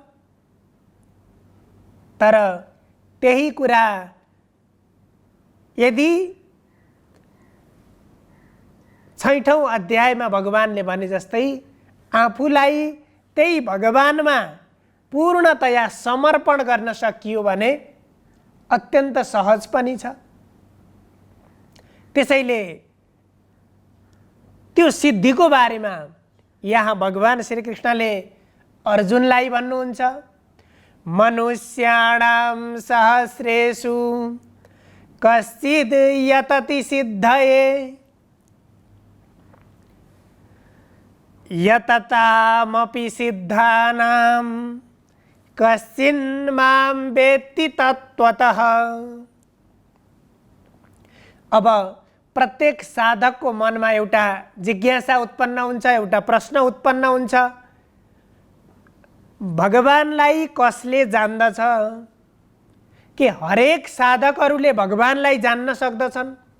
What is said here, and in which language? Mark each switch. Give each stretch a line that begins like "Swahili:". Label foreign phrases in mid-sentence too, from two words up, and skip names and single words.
Nepali: तर त्यही कुरा यदि 6औं अध्यायमा भगवानले भने जस्तै आफूलाई त्यही भगवानमा पूर्णतया समर्पण गर्न सकियो भने अत्यन्त सहज पनि छ। त्यसैले त्यो सिद्धिको बारेमा यहाँ भगवान श्री कृष्णले अर्जुनलाई भन्नुहुन्छ,
Sanskrit: मनुष्याणां सहस्रेषु कश्चिद् यतति सिद्धये यततामपि सिद्धानां कश्चिन् मां वेत्ति तत्त्वतः।
Nepali: अब प्रत्येक साधकको मनमा एउटा जिज्ञासा उत्पन्न हुन्छ, एउटा प्रश्न उत्पन्न हुन्छ, भगवानलाई कसले जान्दछ? कि हरेक साधकहरूले भगवानलाई जान्न सक्दछन्?